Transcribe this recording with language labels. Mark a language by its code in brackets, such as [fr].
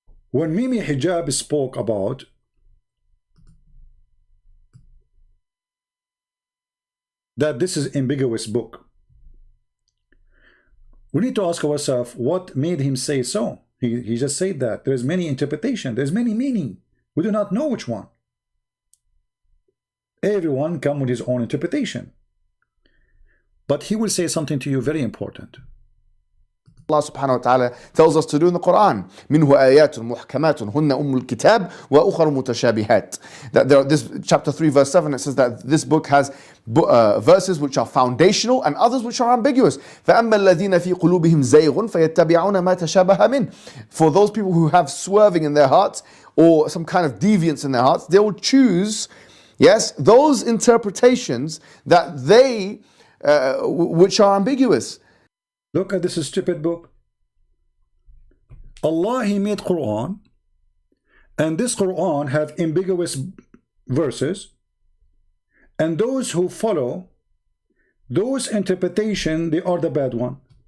[en] When Mimi Hijab spoke about that this is ambiguous book, we need to ask ourselves what made him say so. He just said that there's many interpretation, there's many meaning. We do not know which one. Everyone come with his own interpretation. But he will say something to you very important. Allah subhanahu wa ta'ala tells us to do in the Quran. [ar] منه آيات محكمات هن أم الكتاب وأخر متشابهات. [en] That there, this chapter 3 verse 7, it says that this book has verses which are foundational and others which are ambiguous. [ar] فأما الذين في قلوبهم زيغ فيتبعون ما تشابه منه. [en] For those people who have swerving in their hearts or some kind of deviance in their hearts, they will choose, yes, those interpretations that they which are ambiguous. Look at this stupid book. Allah, He made Quran, and this Quran have ambiguous verses, and those who follow those interpretation, they are the bad one.